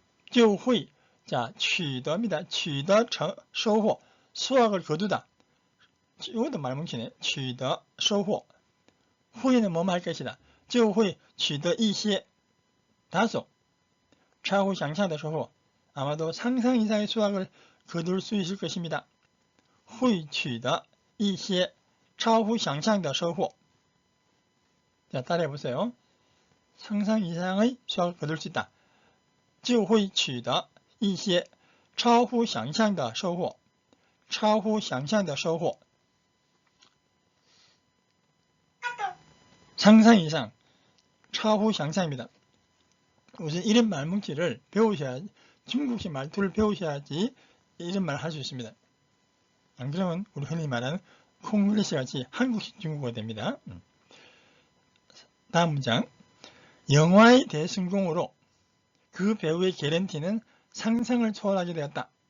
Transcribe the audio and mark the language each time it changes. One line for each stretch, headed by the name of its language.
Korean: 就会 자, 取得입니다.
Chinese: 取得收获
Korean: 수확을 거두다. 이것도 말 뭉치네.
Chinese: 取得收获
Korean: 후에는 뭐뭐 할 것이다.
Chinese: 就会取得一些
Korean: 다소
Chinese: 超乎想象的收获
Korean: 아마도 상상 이상의 수확을 거둘 수 있을 것입니다.
Chinese: 会取得一些超乎想象的收获
Korean: 자, 따라해 보세요. 상상 이상의 수확을 거둘 수 있다.
Chinese: 就会取得一些超乎想象的收获超乎想象的收获
Korean: 상상 이상, 차후 상상입니다. 우선 이런 말뭉치를 배우셔야, 중국식 말투를 배우셔야지 이런 말을 할 수 있습니다. 안 그러면 우리 흔히 말하는 콩글리시 같이 한국식 중국어가 됩니다. 다음 문장. 영화의 대성공으로 그 배우의 개런티는 상상을 초월하게 되었다.